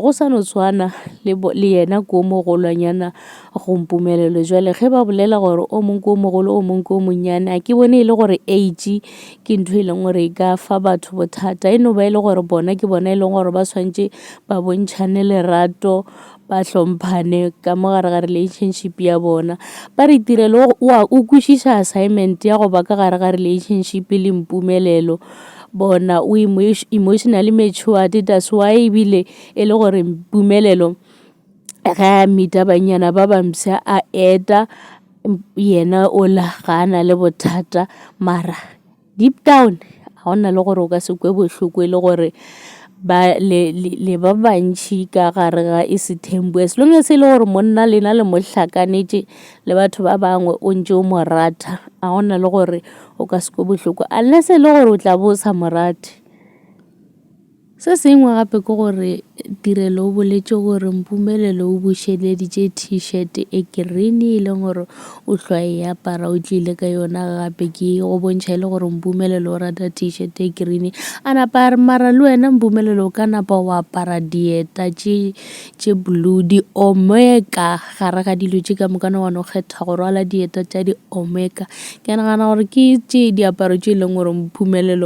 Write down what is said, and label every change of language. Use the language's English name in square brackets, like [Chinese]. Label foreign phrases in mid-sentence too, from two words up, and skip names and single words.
[Northern Sotho] go sa no tshwana le yena ke o mogolwanyana go Mpumelelo jwale ge ba bolela gore o mongwe ke o mogolo o mongwe ke o monnyane a ke bone e le gore age ke ntho e leng gore e ka fa batho bothata e no ba e le gore bona ke bona e leng gore ba swantše ba bontšhane lerato ba hlomphane ka mogare ga relationship ya bona ba re Tirelo o kwešiša assignment ya go ba ka gare ga relationship le Mpumelelo bona o [English] emotionally matured that's why [Northern Sotho] ebile e le gore Mpumelelo ga a meeta banyana ba bamsa a eta yena o la gana le bothata mara [English] deep down [Northern Sotho] ga ona le gore o ka se kwe bohloko e le gore ba le ba bantši ka gare ga e Sethembu [English] as long as [Northern Sotho] e le gore monna lena le mo hlakanetše le batho ba bangwe o ntše o mo rata a gona le gore o ka se kwe bohloko unless e le gore o tla bo o sa mo rate se sengwe gape ke gore Tirelo o boletse gore Mpumelelo o bušeleditše t-shirt e green e leng gore o hlwa e apara o tlile ka yona gape ke go bontšha e le gore Mpumelelo o rata t-shirt e green a napa a re mara le wena Mpumelelo o ka napa o apara dieta tše blue di omeka gare ga dilo tše ka mokana wane o kgetha go rwala dieta tša di omeka ke nagana gore ke tše diaparo tše e leng gore Mpumelelo